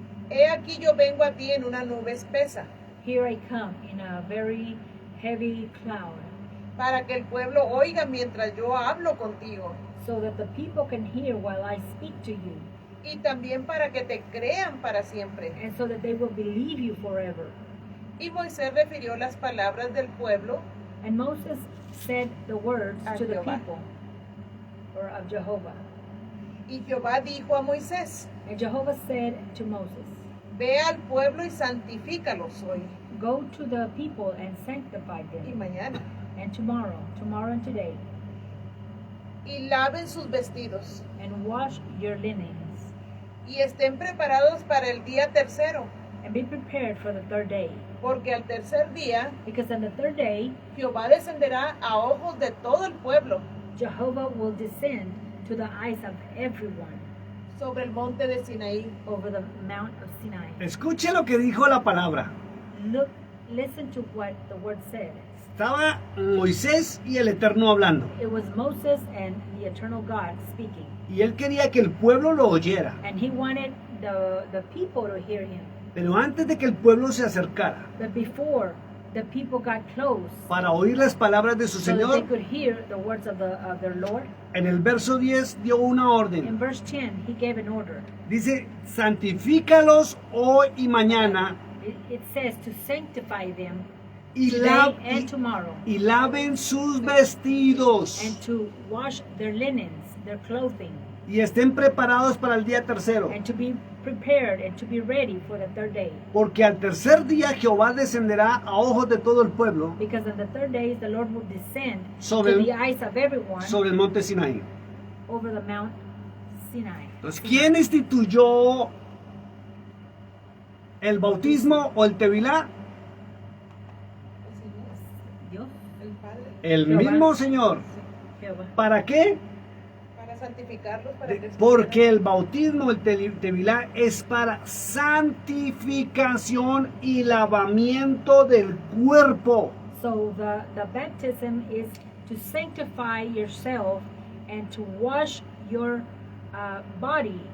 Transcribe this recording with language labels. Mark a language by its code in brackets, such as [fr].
[es] he aquí yo vengo a ti en una nube espesa, [en] Here I come in a very heavy cloud, [es] para que el pueblo oiga mientras yo hablo contigo, [en] so that the people can hear while I speak to you, [es] y también para que te crean para siempre. [en] and so that they will believe you forever. [es] Y Moisés refirió las palabras del pueblo [en] And Moses said the words [es] A [en] to the [es] Jehová. [en] people, or of Jehovah. [es] y Jehová dijo a Moisés, [en] And Jehovah said to Moses, [es] ve al pueblo y santifícalos hoy [en] go to the people and sanctify [es] y [en] them, [es] mañana, [en] and tomorrow and today, [es] y laven sus vestidos, [en] and wash your linens, [es] y estén preparados para el día tercero, [en] and be prepared for the third day. [es] porque al tercer día [en] Because on the third day, [es] Jehová descenderá a ojos de todo el pueblo [en] Jehovah will descend to the eyes of everyone [es] sobre el monte de Sinaí. [en] over the Mount of Sinai. [es] Escuche lo que dijo la palabra. [en] Listen to what the word said. [es] Estaba Moisés y el Eterno hablando. [en] It was Moses and the eternal God speaking. [es] Y él quería que el pueblo lo oyera. [en] And he wanted the people to hear him. [es] Pero antes de que el pueblo se acercara [en] But before the people got close, [es] para oír las palabras de su [en] so that they [es] Señor, [en] could hear the words of their Lord, [es] en el verso 10 dio una [en] in [es] orden. [en] verse 10, he gave an order. [es] Dice, santifícalos hoy y mañana [en] It says to sanctify them [es] y, [en] today and tomorrow, [es] y laven sus vestidos [en] and to wash their linens, their clothing, [es] y estén preparados para el día tercero. [en] and to be prepared and to be ready for the third day. [es] Porque al tercer día Jehová descenderá a ojos de todo el pueblo [en] Because on the third day, the Lord will descend [es] Sobre [en] to [es] el- [en] the eyes of everyone [es] sobre el monte Sinaí. [en] over the Mount Sinai. [es] Entonces, ¿quién instituyó el bautismo o el tevilá? Dios, El Padre, El Jehová. mismo Señor. Jehová. ¿Para qué? para santificarlos, para que Porque el bautismo, el tevilá, es para santificación y lavamiento del cuerpo. [en] So the baptism is to sanctify yourself and to wash your body.